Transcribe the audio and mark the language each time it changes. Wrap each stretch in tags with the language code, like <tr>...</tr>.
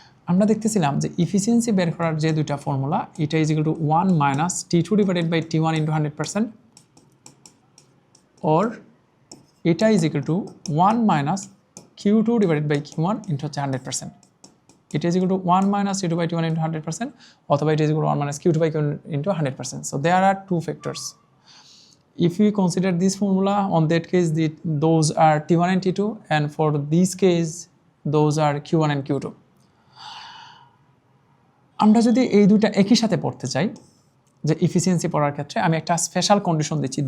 <bn>আমরা দেখতেছিলাম যে ইফিসিয়েন্সি বের করার যে দুইটা ফর্মুলা,</bn> <en>এটা is equal to 1 minus T2 divided by T1 into 100%, or এটা is equal to 1 minus Q2 divided by Q1 into 100%. It is equal to 1 minus Q2 by T1 into 100%, অথবা it is equal to 1 minus Q2 by Q1 into 100%. So there are two factors. If we consider this formula, on that case those are T1 and T2, and for this case those are Q1 and Q2.</en> <bn>আমরা যদি এই দুটো একই সাথে পড়তে চাই, যে efficiency পড়ার ক্ষেত্রে আমি একটা স্পেশাল কন্ডিশন দিচ্ছি।</bn>